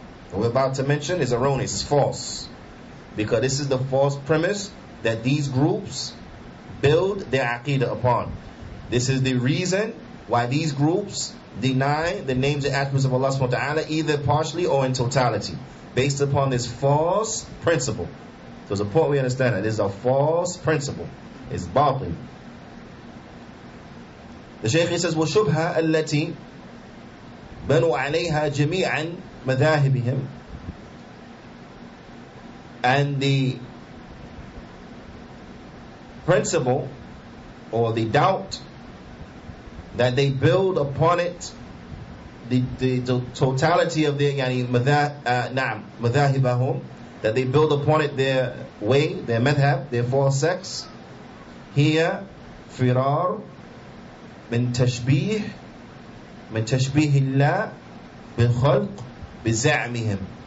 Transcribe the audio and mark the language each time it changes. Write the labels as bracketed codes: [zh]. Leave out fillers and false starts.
[en] What we're about to mention is erroneous, it's false. Because this is the false premise that these groups build their Aqeedah upon. This is the reason why these groups deny the names and attributes of Allah subhanahu wa ta'ala either partially or in totality, based upon this false principle. So it's important we understand that this is a false principle. It's batil. The Shaykh says, [ar] وَشُبْهَا الَّتِي بَنُوا عَلَيْهَا جَمِيعًا مَذَاهِبِهِمْ. [en] And the principle or the doubt that they build upon it, the totality of their madhahibahum, that they build upon it their way, their madhab, their false sects, here [ar] firar min tashbih Allah bil khalq bi za'mihim.